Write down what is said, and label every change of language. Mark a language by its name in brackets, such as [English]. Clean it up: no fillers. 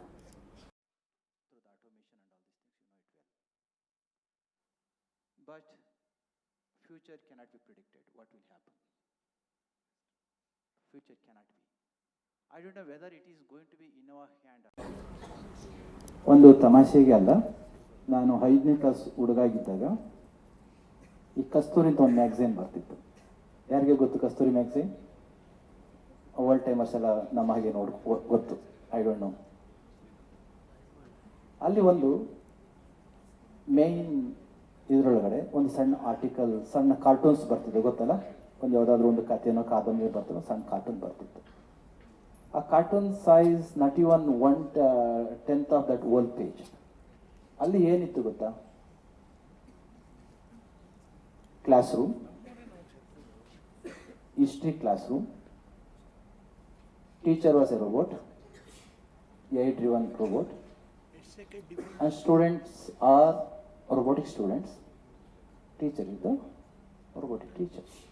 [English] Through the automation and all these things, you know it well. But future cannot be predicted. What will happen? Future cannot be. I don't know whether it is going to be in our hand. [Kannada] ಒಂದು ತಮಾಷೆಗೆ ಅಲ್ಲ, ನಾನು 5ನೇ class ಹುಡುಗಾಗಿದ್ದಾಗ ಈ ಕಸ್ತೂರಿ ಅಂತ ಒಂದು magazine ಬರ್ತಿತ್ತು. ಯಾರಿಗೆ ಗೊತ್ತು ಕಸ್ತೂರಿ ಮ್ಯಾಗ್ಝಿನ್? ಓಲ್ಡ್ ಟೈಮರ್ಸ್ ಎಲ್ಲ ನಮ್ಮ ಹಾಗೆ ಗೊತ್ತು, [English] I don't know. [Kannada] ಅಲ್ಲಿ ಒಂದು ಮೇನ್ ಇದರೊಳಗಡೆ ಒಂದು ಸಣ್ಣ ಆರ್ಟಿಕಲ್, ಸಣ್ಣ ಕಾರ್ಟೂನ್ಸ್ ಬರ್ತಿದೆ, ಗೊತ್ತಲ್ಲ? ಒಂದು ಯಾವುದಾದ್ರೂ ಒಂದು ಕಥೆನೋ ಕಾದಂಬರಿ ಬರ್ತದೆ, ಸಣ್ಣ ಕಾರ್ಟೂನ್ ಬರ್ತಿತ್ತು. ಆ cartoon size [English] Not even 1/10 of that whole page. [Kannada] ಅಲ್ಲಿ ಏನಿತ್ತು ಗೊತ್ತಾ? [English] classroom, history classroom, teacher was a robot, AI-driven robot, and students are robotic students, teacher is the robotic teacher.